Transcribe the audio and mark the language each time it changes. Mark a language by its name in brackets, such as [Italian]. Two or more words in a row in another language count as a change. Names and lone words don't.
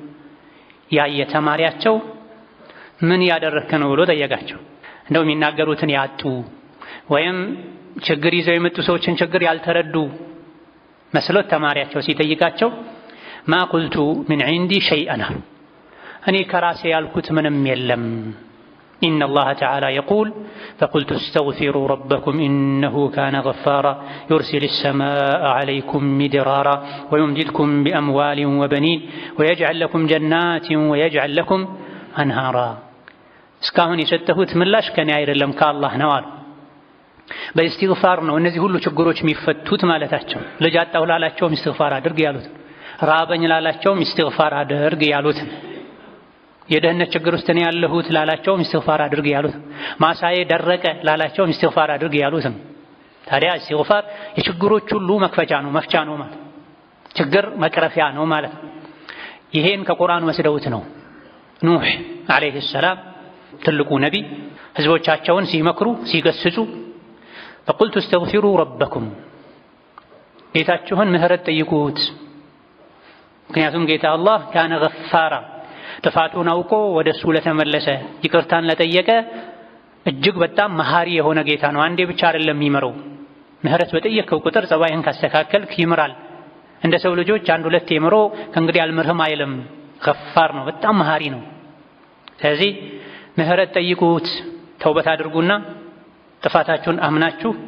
[Amharic] ያየ ተማሪያቸው ምን ያደረክ ነው ብሎ ጠየቃቸው። እንደው የሚናገሩትን ያጡ ወይም ችግር ይዘው የመጡ ሰዎችን ችግር ያልተረዱ መስሎት ተማሪያቸው ሲጠይቃቸው [Arabic] ما قلت من عندي شيئا [Amharic] እኔ ከራሴ ያልኩት ምንም የለም [Arabic] إن الله تعالى يقول فقلت استغفروا ربكم إنه كان غفارا يرسل السماء عليكم مدرارا ويمددكم بأموال وبنين ويجعل لكم جنات ويجعل لكم أنهارا [Amharic] እስካሁን የሰጠሁት ምላሽ ከኔ አይደለም ከአላህ ነው አሉ። በእስትግፋር ነው እነዚህ ሁሉ ችግሮች የሚፈቱት ማለታቸው። ልጅ አጣሁ ላላቸውም እስትግፋር አድርግ ያሉት፣ ራበኝ ላላቸውም እስትግፋር አድርግ ያሉት፣ የደህንነት ችግር ውስጥ ነው ያለሁት ላላቸውም እስትግፋር አድርግ ያሉት፣ ማሳዬ ደረቀ ላላቸውም እስትግፋር አድርግ ያሉት። ታዲያ እስትግፋር የችግሮች ሁሉ መክፈቻ ነው መፍቻ ነው ማለት ችግር መቅረፊያ ነው ማለት። ይሄን ከቁርአን ወስደውት ነው ኑህ [Arabic] عليه السلام [Amharic] ትልቁ ነቢ ህዝቦቻቸውን ሲመክሩ ሲገስጹ [Arabic] فقلت استغفروا ربكم [Amharic] ጌታችሁን ምህረት ጠይቁት። ምክንያቱም ጌታ አላህ [Arabic] كان غفارا [Amharic] ጥፋቱን አውቆ ወደሱ ለተመለሰ ይቅርታን ለጠየቀ እጅግ በጣም መሃሪ የሆነ ጌታ ነው። አንዴ ብቻ አይደለም የሚመረው፣ ምህረት በጠየቀው ቁጥር ጸባይህን ካስተካከልክ ይምራል። እንደ ሰው ልጆች አንድ ሁለት የምሮ ከእንግዲህ አልምርህም አይልም። ገፋር ነው፣ በጣም መሃሪ ነው። ስለዚህ ምህረት ጠይቁት፣ ተውበት አድርጉና ጥፋታችሁን አምናችሁ